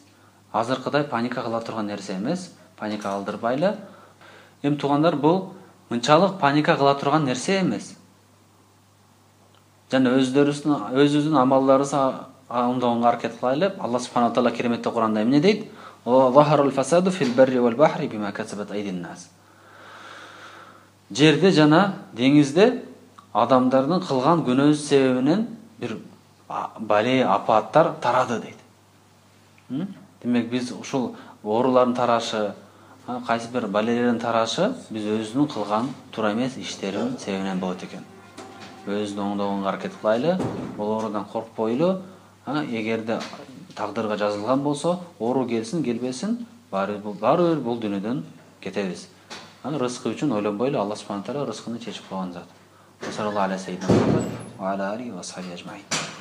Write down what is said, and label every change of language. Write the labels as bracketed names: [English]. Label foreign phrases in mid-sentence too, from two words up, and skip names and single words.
[Kyrgyz] Азыркыдай паника кыла турган нерсе эмес. Паника кылдырбайлы. Эми туугандар, бул мынчалык паника кыла турган нерсе эмес. Жана өзүбүздүн амалдарыбызга оңдогонго аракет кылайлы. [Arabic] الله سبحانه وتعالى [Kyrgyz] кереметте Куранда эмне дейт? [Arabic] ظهر الفساد في البر والبحر بما كسبت أيدي الناس. [Kyrgyz] Жерде жана деңизде адамдардын кылган күнөөсү себебинен бир бале апаттар тарады дейт. Демек биз ушул оорулардын тарашы, кайсы бир балелердин тарашы биз өзүнүн кылган туура эмес иштеринин себебинен болот экен. Өзүн оңдогонго аракет кылайлы, бул оорудан коркпойлу. Эгерде тагдырга жазылган болсо, оору келсин, келбесин, баары бир бул дүйнөдөн кетебиз. Рызкы үчүн ойлонбойлу, [Arabic] الله سبحانه وتعالى [Kyrgyz] рызкыны чечип койгон зат. [Arabic] صلى الله عليه وسلم وعلى آله وصحبه أجمعين.